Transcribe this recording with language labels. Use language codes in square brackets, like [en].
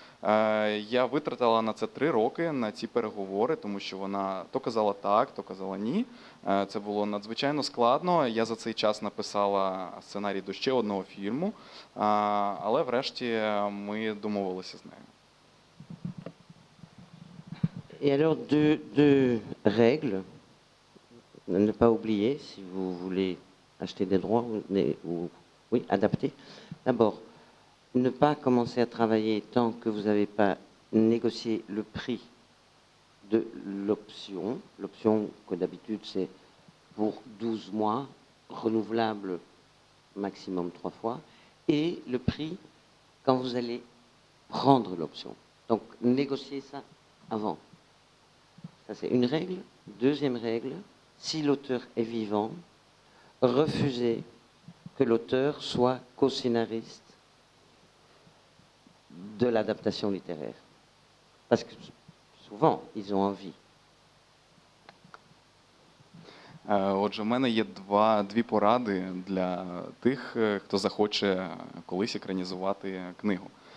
[uk] Я витратила на це 3 роки, на ці переговори, тому що вона то казала так, то казала ні. Це було надзвичайно складно. Я за цей час написала сценарій до ще одного фільму, але врешті ми домовилися з нею. [fr] Et alors, deux règles à ne pas oublier si vous voulez acheter des droits ou oui, adapter. D'abord, ne pas commencer à travailler tant que vous n'avez pas négocié le prix de l'option. L'option que d'habitude c'est pour 12 mois, renouvelable maximum 3 fois, et le prix quand vous allez prendre l'option. Donc négociez ça avant. Ça c'est une règle. Deuxième règle, si l'auteur est vivant, refusez que l'auteur soit co-scénariste de l'adaptation littéraire. Parce que souvent, ils ont envie. [uk] Отже, в мене є дві поради для тих, хто захоче колись екранізувати книгу.